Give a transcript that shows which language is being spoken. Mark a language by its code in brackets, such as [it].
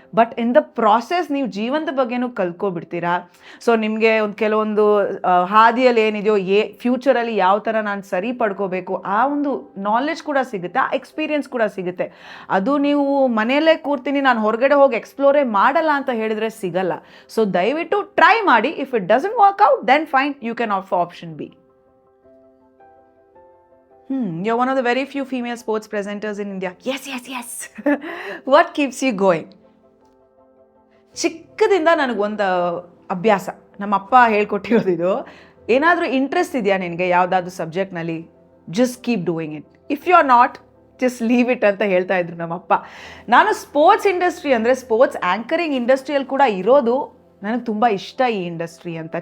[en] but in the process [kn] ನೀವು ಜೀವನದ ಬಗ್ಗೆನೂ ಕಲ್ತ್ಕೊಬಿಡ್ತೀರಾ. ಸೊ ನಿಮಗೆ ಒಂದು ಕೆಲವೊಂದು ಹಾದಿಯಲ್ಲಿ ಏನಿದೆಯೋ ಫ್ಯೂಚರಲ್ಲಿ ಯಾವ ಥರ ನಾನು ಸರಿ ಪಡ್ಕೋಬೇಕು ಆ ಒಂದು ನಾಲೆಡ್ಜ್ ಕೂಡ ಸಿಗುತ್ತೆ, ಆ ಎಕ್ಸ್ಪೀರಿಯನ್ಸ್ ಕೂಡ ಸಿಗುತ್ತೆ. ಅದು ನೀವು ಮನೆಯಲ್ಲೇ ಕೂರ್ತೀನಿ ನಾನು ಹೊರಗಡೆ ಹೋಗಿ ಎಕ್ಸ್ಪ್ಲೋರೇ ಮಾಡಲ್ಲ ಅಂತ ಹೇಳಿದ್ರೆ ಸಿಗಲ್ಲ. [en] so [kn] ದಯವಿಟ್ಟು ಟ್ರೈ ಮಾಡಿ. [en] If it doesn't work out then fine, you can off option B. You're one of the very few female sports presenters in India. Yes. What keeps you going? [kn] ಚಿಕ್ಕದಿಂದ ನನಗೊಂದು ಅಭ್ಯಾಸ, ನಮ್ಮಪ್ಪ ಹೇಳ್ಕೊಟ್ಟಿರೋದು ಇದು. ಏನಾದರೂ ಇಂಟ್ರೆಸ್ಟ್ ಇದೆಯಾ ನಿನಗೆ ಯಾವುದಾದ್ರೂ ಸಬ್ಜೆಕ್ಟ್ನಲ್ಲಿ, [en] Just keep doing it. If you are not, just leave it [kn] ಅಂತ ಹೇಳ್ತಾ ಇದ್ರು ನಮ್ಮಪ್ಪ. ನಾನು ಸ್ಪೋರ್ಟ್ಸ್ ಇಂಡಸ್ಟ್ರಿ ಅಂದರೆ ಸ್ಪೋರ್ಟ್ಸ್ ಆ್ಯಂಕರಿಂಗ್ ಇಂಡಸ್ಟ್ರಿಯಲ್ಲಿ ಕೂಡ ಇರೋದು ನನಗೆ ತುಂಬ ಇಷ್ಟ ಈ ಇಂಡಸ್ಟ್ರಿ ಅಂತ.